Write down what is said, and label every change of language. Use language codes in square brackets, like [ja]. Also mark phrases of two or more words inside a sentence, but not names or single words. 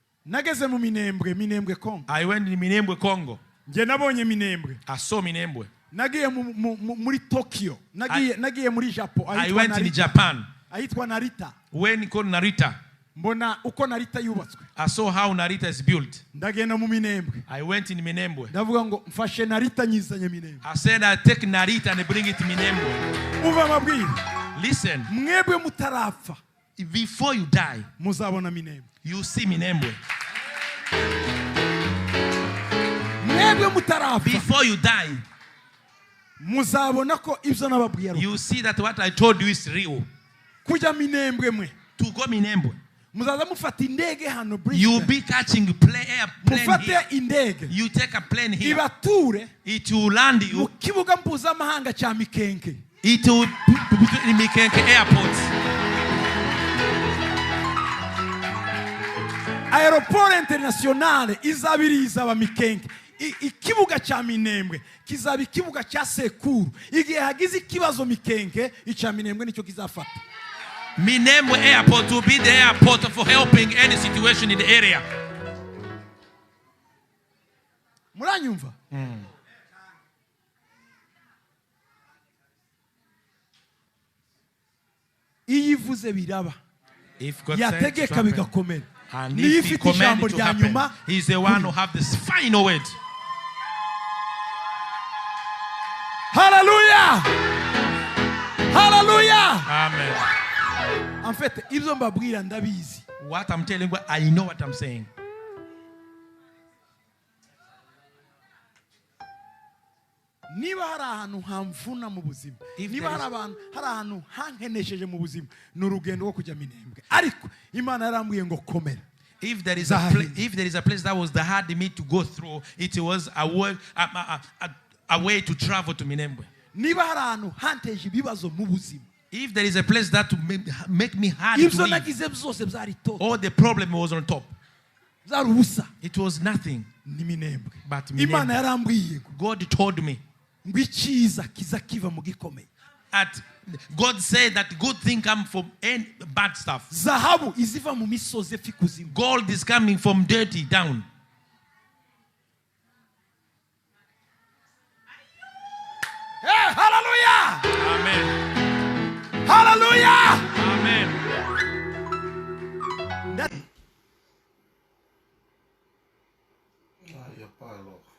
[rw] nageze mu Minembwe Congo. [en] I went in Minembwe, Congo. [rw] Nje nabonye Minembwe. [en] I saw Minembwe. [rw] Nagiye muri Tokyo. Nagiye muri Japan. [en] I went in Japan. [rw] Ahitwa Narita. [en] When called Narita. [rw] Mbona uko Narita yubatswe. [en] I saw how Narita is built. [rw] Ndagenda mu Minembwe. [en] I went in Minembwe. [rw] Ndavuga ngo mfashe Narita nyizanye Minembwe. [en] I said I take Narita and bring it to Minembwe. [rw] Uva mabwire. [en] Listen. [rw] Mwebwe mutarapfa. [en] Before you die, [rw] muzabona Minembwe. [en] You see Minembwe. [rw] Mwebwe mutarapfa. [en] Before you die, [rw] muzabona ko ibyo nababwiye. [en] You see that what I told you is real. [rw] Kuja Minembwe mwe. [en] To go Minembwe. [rw] Muzaza mufata indege hano Brisbane. [en] You be catching airplane here. Indege. You take a plane here. [rw] Ibature. [en] It will land you. [rw] Mu kibuga mpuzamahanga cha Mikenke. [en] It will be in Mikenke airport. [fr] Aeroport internationale [rw] izabiriza ba Mikenke. Ikibuga cha Minembwe kizaba ikibuga cha Sekuru. Igihe hagize ikibazo Mikenke, ica Minembwe nicyo kizafata. [en] Minembwe airport will be the airport for helping any situation in the area. [rw] Muranyumva? Iyivuze biraba. [en] If God [rw] yategeka bigakomera. [en] And if he commanded to happen, he's the one who have this final word. Hallelujah! Hallelujah! Amen. [fr] En fait, [rw] ibyo mbabwira ndabizi. [en] What I'm telling you, I know what I'm saying. [rw] Niba hari ahantu hamvuna mu buzima, niba hari ahantu hankenesheje mu buzima, n'urugendo rwo kujya Minembwe. Ariko Imana yarambwiye ngo komera. [en] If there is a place that was the hard me to go through, it was a way to travel to Minembwe. [rw] Niba hari ahantu hanteje ibibazo mu buzima. [en] If there is a place that to make me hard to live, all the problem was on top. It was nothing. But Minembwe. God told me. God said that good thing come from any bad stuff. Gold is coming from dirty down. Hey, hallelujah! Amen. Hallelujah! Amen. [fr] Il n'y a pas alors.